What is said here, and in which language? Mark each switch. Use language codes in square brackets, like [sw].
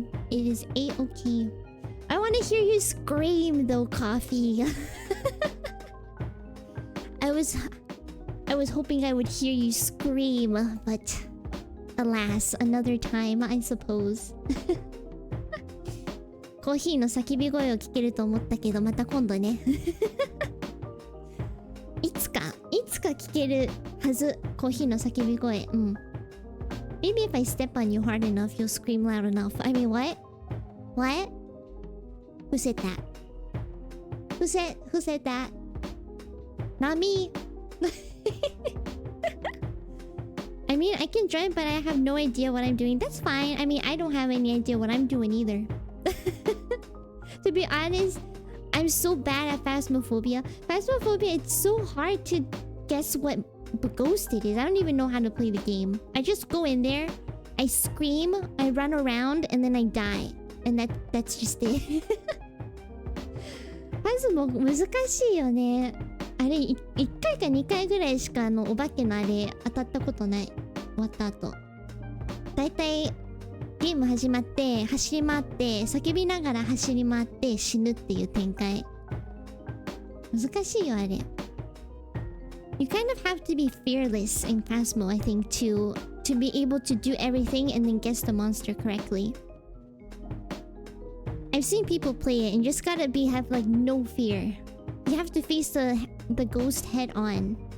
[en] It is A-okay. I want to hear you scream though, Coffee. I was hoping I would hear you scream, but alas, another time, I suppose. [ja] コーヒーの叫び声を聞けると思ったけど、また今度ね。いつか聞けるはず、コーヒーの叫び声。うん。 [en] Maybe if I step on you hard enough, you'll scream loud enough. I mean, what? What? Who said that? Who said that? Not me. I mean, I can join, but I have no idea what I'm doing. That's fine. I mean, I don't have any idea what I'm doing either. To be honest, I'm so bad at Phasmophobia. Phasmophobia, it's so hard to guess what ghost it is. I don't even know how to play the game. I just go in there, I scream, I run around, and then I die. And that's just it. [ja] Phasmo 難しいよね。あれ、1回か2回ぐらいしかお化けのあれ当たったことない。終わった後。だいたいゲーム始まって走り回って叫びながら走り回って死ぬっていう展開。難しいよあれ。 [en] You kind of have to be fearless in Phasmo, I think, to be able to do everything and then guess the monster correctly. I've seen people play it and just gotta have like no fear. You have to face the ghost head on.